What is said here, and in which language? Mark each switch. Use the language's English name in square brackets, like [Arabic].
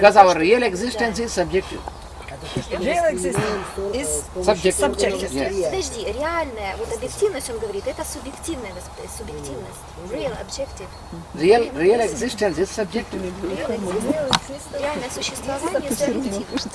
[English] because our real existence is subjective. Real existence is Subjective. Yes. [Russian] Подожди, реальная, вот объективность, он говорит, это субъективная субъективность. [English] Real, objective. Real existence is subjective. [Russian] Реальное существование субъективно.